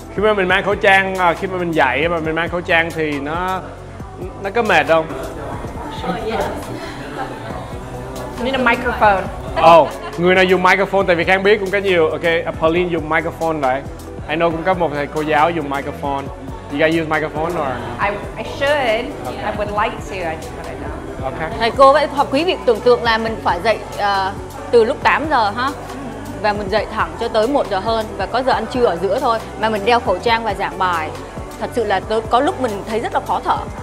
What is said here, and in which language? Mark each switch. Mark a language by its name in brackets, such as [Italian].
[Vietnamese] Khi mà mình mang khẩu trang, khi mà mình dạy mà mình mang khẩu trang thì nó có mệt không? [English] You need a microphone. [Vietnamese] Người nào dùng microphone, tại vì Khang biết cũng có nhiều. Ok, Pauline dùng microphone đấy. [English] I know [Vietnamese] cũng có một thầy cô giáo dùng microphone. [English] You guys use microphone or? I should. I would like to, but I don't. Okay. [Vietnamese] Thầy cô vậy, hoặc quý vị tưởng tượng là mình phải dậy từ lúc 8 giờ ha, và mình dậy thẳng cho tới 1 giờ hơn, và có giờ ăn trưa ở giữa thôi, mà mình đeo khẩu trang và giảng bài. Thật sự là có lúc mình thấy rất là khó thở.